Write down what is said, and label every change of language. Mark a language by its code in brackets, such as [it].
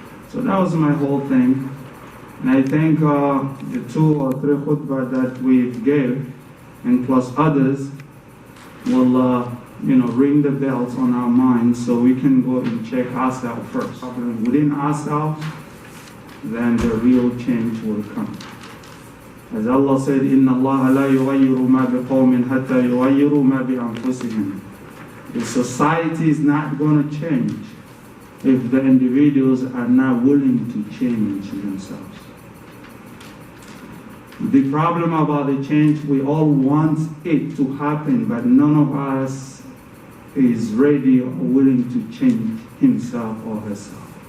[en] So that was my whole thing. And I think the 2 or 3 khutbah that we gave, and plus others, will ring the bells on our minds so we can go and check ourselves first. Within ourselves, then the real change will come. As Allah said, [ar] إِنَّ اللَّهَ لَا يُغَيِّرُ مَا بِقَوْمٍ حَتَّى يُغَيِّرُوا مَا بِأَنفُسِهِمْ. [en] The society is not going to change if the individuals are not willing to change themselves. The problem about the change, we all want it to happen, but none of us is ready or willing to change himself or herself.